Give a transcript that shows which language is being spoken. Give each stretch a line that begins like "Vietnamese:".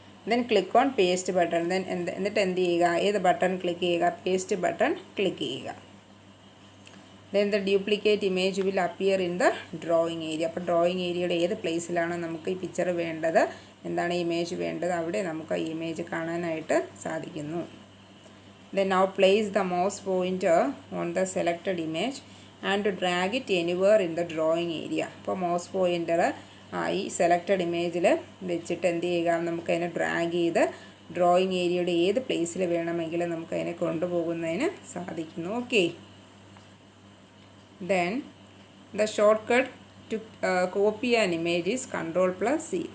English: Then click on paste button.
Malayalam: എന്നിട്ട് എന്ത് ചെയ്യുക? ഏത് ബട്ടൺ ക്ലിക്ക് ചെയ്യുക? പേസ്റ്റ് ബട്ടൺ ക്ലിക്ക് ചെയ്യുക.
English: Then the duplicate image will appear in the drawing area.
Malayalam: അപ്പോൾ ഡ്രോയിങ് ഏരിയയുടെ ഏത് പ്ലേസിലാണ് നമുക്ക് ഈ പിക്ചർ വേണ്ടത്, ഇമേജ് വേണ്ടത്, അവിടെ നമുക്ക് ഈ ഇമേജ് കാണാനായിട്ട് സാധിക്കുന്നു.
English: Then now place the mouse pointer on the selected image and drag it anywhere in the drawing area.
Malayalam: അപ്പോൾ മൗസ് പോയിൻ്റർ ഈ സെലക്റ്റഡ് ഇമേജിൽ വെച്ചിട്ട് എന്ത് ചെയ്യുക? നമുക്കതിനെ ഡ്രാഗ് ചെയ്ത് ഡ്രോയിങ് ഏരിയയുടെ ഏത് പ്ലേസിൽ വേണമെങ്കിലും നമുക്കതിനെ കൊണ്ടുപോകുന്നതിന് സാധിക്കുന്നു.
English: Okay, then the shortcut to copy an image is Ctrl+C.